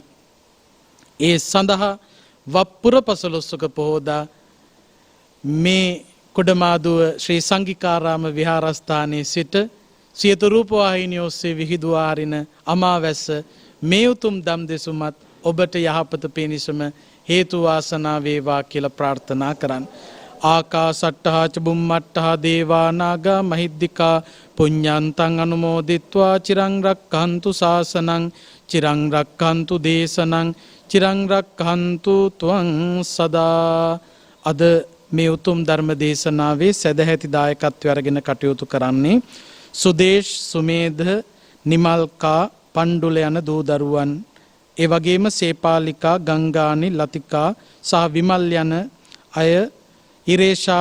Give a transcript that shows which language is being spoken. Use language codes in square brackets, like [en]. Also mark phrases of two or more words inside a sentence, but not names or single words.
[si] ඒ සඳහා වප්පුර පසළොස්වක පොහෝදා මේ කොඩමාදුව ශ්‍රී සංඝිකාරාම විහාරස්ථානයේ සිට සියත රූපවාහිනිය ඔස්සේ විහිදුවා හරින අමාවැස්ස මේ උතුම් දම් දෙසුමත් ඔබට යහපත පිණිසම හේතු වාසනා වේවා කියලා ප්‍රාර්ථනා කරන්න. [pi] ආකාසට්ටහා ච බුම්මට්ටහා දේවා නාග මහිද්దికා පුඤ්ඤන්තං අනුමෝදිත්වා චිරං රක්ඛන්තු ශාසනං චිරං රක්ඛන්තු දේශනං චිරං රක්ඛන්තු ත්වං සදා. [si] අද මේ උතුම් ධර්ම දේශනාවේ සදැහැති දායකත්වය අරගෙන කටයුතු කරන්නේ සුදේශ්, සුමේධ, නිමල්කා, පණ්ඩුල යන දූ දරුවන්, ඒ වගේම සේපාලිකා, ගංගානි, ලතිකා සහ විමල් යන අය, ඉරේෂා,